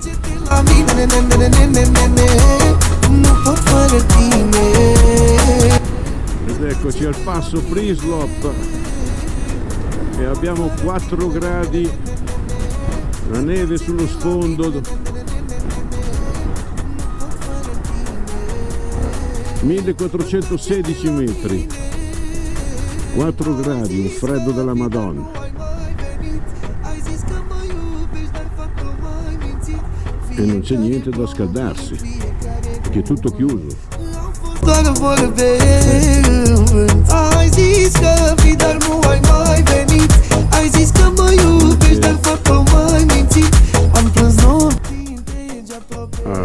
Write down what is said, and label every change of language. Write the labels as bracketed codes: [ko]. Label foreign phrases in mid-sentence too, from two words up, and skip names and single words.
[it] Ed eccoci al passo Prislov e abbiamo 4 gradi, la neve sullo sfondo, 1416 metri, 4 gradi, un freddo della Madonna. E non c'è niente da scaldarsi, perché è tutto chiuso. [ro] Ai zis că vii, dar nu ai mai venit. Ai zis că mă iubești, dar faptul m-ai mințit. Am plâns nopți întregi aproape.